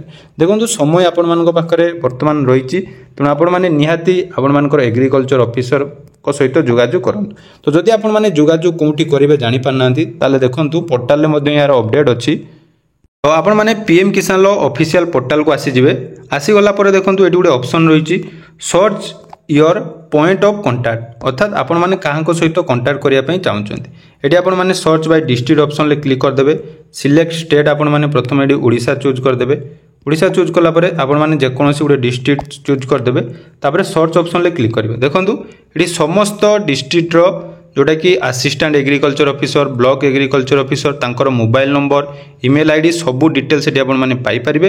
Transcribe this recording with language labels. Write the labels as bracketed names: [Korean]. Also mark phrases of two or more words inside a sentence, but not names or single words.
[Odia] ଦେଖନ୍ତୁ ସମୟ ଆପଣ ମାନଙ୍କ ପାଖରେ ବର୍ତ୍ତମାନ ରହିଛି, ତେଣୁ ଆପଣ ମାନେ ନିହାତି ଆପଣ ମାନଙ୍କର [English] agriculture officer [Odia] କୁ ସହିତ ଯୋଗାଯୋଗ କରନ୍ତୁ। ତ ଯଦି ଆପଣ ମାନେ ଯୋଗାଯୋଗ କେଉଁଠି କରିବେ ଜାଣି ପାରୁନାହାନ୍ତି ତାହେଲେ ଦେଖନ୍ତୁ ପୋର୍ଟାଲ ଲେ ମଧ୍ୟ ଯାହାର ଅପଡେଟ ଅଛି। ତ ଆପଣ ମାନେ ପିଏମ କିଷାନ ର [English] official portal [Odia] କୁ ଆସି ଯିବେ। ଆସି ଗଲା ପରେ ଦେଖନ୍ତୁ ଏଠି ଗୋଟେ ଅପସନ ରହିଛି [English] search your point of contact, [Odia] ଅର୍ଥାତ ଆପଣ ମାନେ କାହା କୁ ସହିତ କଣ୍ଟାକ୍ଟ କରିବା ପାଇଁ ଚାହୁଁଛନ୍ତି। ଏଠି ଆପଣ ମାନେ [English] search by district option [Odia] ଲେ କ୍ଲିକ କରି ଦେବେ। [English] select state [Odia] ଆପଣ ମାନେ ପ୍ରଥମ ଏଠି ଓଡ଼ିଶା ଚୁଜ କରି ଦେବେ। ଓଡ଼ିଶା ଚୁଜ କଲା ପରେ ଆପଣ ମାନେ ଯେ କୌଣସି ଗୋଟେ ଡିଷ୍ଟ୍ରିକ୍ଟ ଚୁଜ କରି ଦେବେ, ତାପରେ ସର୍ଚ୍ଚ ଅପସନ ଲେ କ୍ଲିକ କରିବେ। ଦେଖନ୍ତୁ ଏଠି ସମସ୍ତ ଡିଷ୍ଟ୍ରିକ୍ଟ ର ଯେତେ କି [English] assistant agriculture officer block agriculture officer [Odia] ତାଙ୍କର [English] mobile number email ID [Odia] ସବୁ ଡିଟେଲ୍ସ ସେଠି ଆପଣ ମାନେ ପାଇ ପାରିବେ।